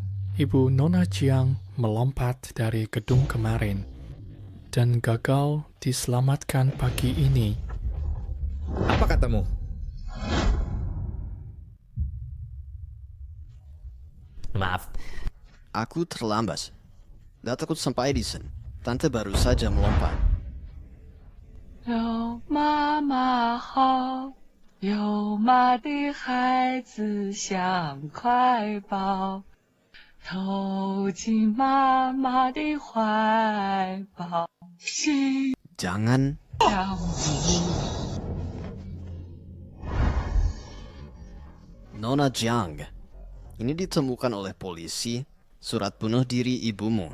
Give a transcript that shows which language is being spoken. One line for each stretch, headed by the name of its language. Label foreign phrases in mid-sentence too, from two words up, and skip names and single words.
Indonesian: Ibu Nona Jiang melompat dari gedung kemarin dan gagal diselamatkan pagi ini. Apa katamu? Maaf. Aku terlambat. Dan takut sampai di sana. Tante baru saja melompat.
Chinese: 有妈妈好，有妈的孩子想快跑，投进妈妈的怀抱，心
Indonesian: Jangan.
Chinese: 跳舞。
Indonesian: Nona Jiang. Ini ditemukan oleh polisi surat bunuh diri ibumu.